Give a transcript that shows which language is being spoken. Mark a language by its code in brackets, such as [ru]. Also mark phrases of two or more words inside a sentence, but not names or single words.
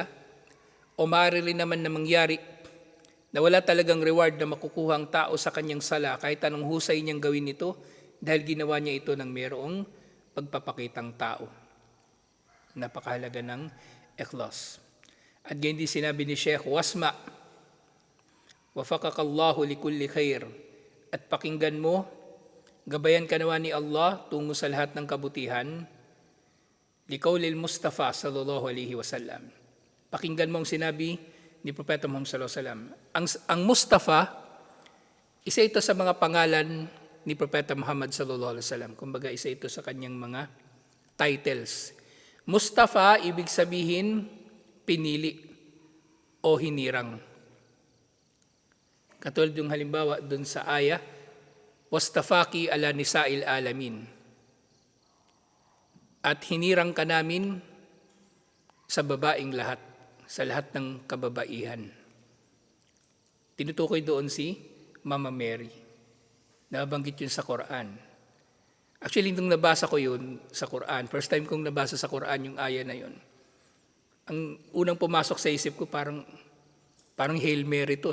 [tl] O maaari rin naman na mangyari na wala talagang reward na makukuha ang tao sa kanyang sala kahit anong husay niyang gawin ito dahil ginawa niya ito ng mayroong pagpapakitang tao. Napakahalaga ng ikhlas. At ganyan din sinabi ni Sheikh, [ar] "واسمع وفقك الله لكل خير." [tl] At pakinggan mo, gabayan ka nawa ni Allah tungo sa lahat ng kabutihan. [ar] لقول المصطفى صلى الله عليه وسلم. [tl] Pakinggan mo ang sinabi ni Propeta Muhammad [ar] صلى الله عليه وسلم. [tl] Ang Mustafa, isa ito sa mga pangalan ni Propeta Muhammad [ar] صلى الله عليه وسلم. [tl] Kumbaga, isa ito sa kanyang mga titles. Mustafa, ibig sabihin, pinili. o hinirang. Katulad yung halimbawa dun sa aya, [ar] واصطفاك على نساء العالمين. [tl] At hinirang ka namin sa babaeng lahat, sa lahat ng kababaihan. Tinutukoy doon si Mama Mary. Nabanggit yun sa Quran. Actually, nung nabasa ko yun sa Quran, [en] first time [tl] kong nabasa sa Quran yung aya na yun, ang unang pumasok sa isip ko parang Hail Mary to.